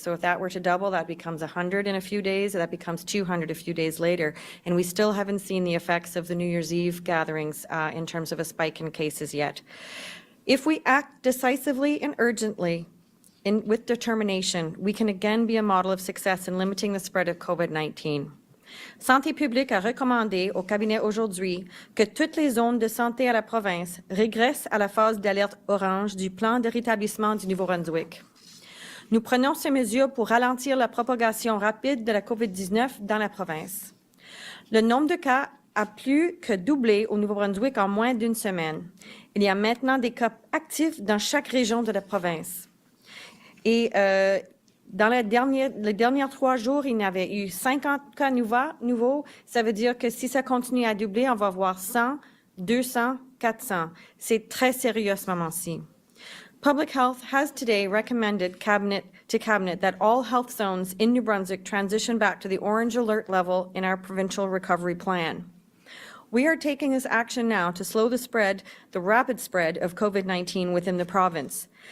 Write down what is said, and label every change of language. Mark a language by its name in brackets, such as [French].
[English] So if that were to double, that becomes 100 in a few days, that becomes 200 a few days later. And we still haven't seen the effects of the New Year's Eve gatherings in terms of a spike in cases yet. If we act decisively and urgently, with determination, we can again be a model of success in limiting the spread of COVID-19. [French] Santé publique a recommandé au cabinet aujourd'hui que toutes les zones de santé à la province régressent à la phase d'alerte orange du plan de rétablissement du Nouveau-Brunswick. Nous prenons ces mesures pour ralentir la propagation rapide de la COVID-19 dans la province. Le nombre de cas a plus que doublé au Nouveau-Brunswick en moins d'une semaine. Il y a maintenant des cas actifs dans chaque région de la province. Et dans les derniers 3 jours, il y avait eu 50 cas nouveaux. Ça veut dire que si ça continue à doubler, on va voir 100, 200, 400. C'est très sérieux à ce moment-ci. [English] Public Health has today recommended to Cabinet that all health zones in New Brunswick transition back to the orange alert level in our provincial recovery plan. We are taking this action now to slow the rapid spread of COVID-19 within the province.